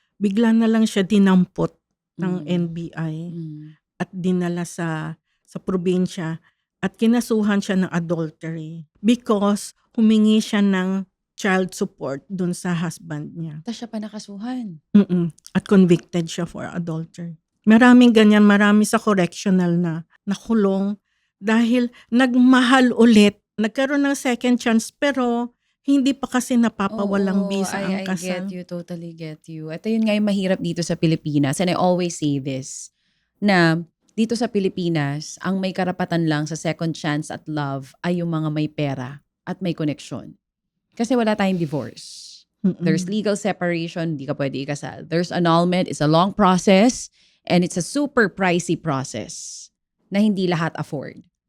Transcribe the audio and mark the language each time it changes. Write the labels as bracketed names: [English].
[Filipino] Bigla na lang siya dinampot ng NBI at dinala sa probinsya. At kinasuhan siya ng adultery because humingi siya ng child support dun sa husband niya. Tapos siya pa nakasuhan. [English] At convicted siya for adultery. [Filipino] Maraming ganyan, marami sa correctional na nakulong dahil nagmahal ulit. Nagkaroon ng second chance pero hindi pa kasi napapawalang bisa ang kasal. [English] I get you, totally get you. [Filipino] At yun nga yung mahirap dito sa Pilipinas. [English] And I always say this, [Filipino] na dito sa Pilipinas, ang may karapatan lang sa second chance at love ay yung mga may pera at may koneksyon. Kasi wala tayong divorce. [English] There's legal separation, [Filipino] hindi ka pwede ikasal. [English] There's annulment, it's a long process, and it's a super pricey process [Filipino] na hindi lahat afford.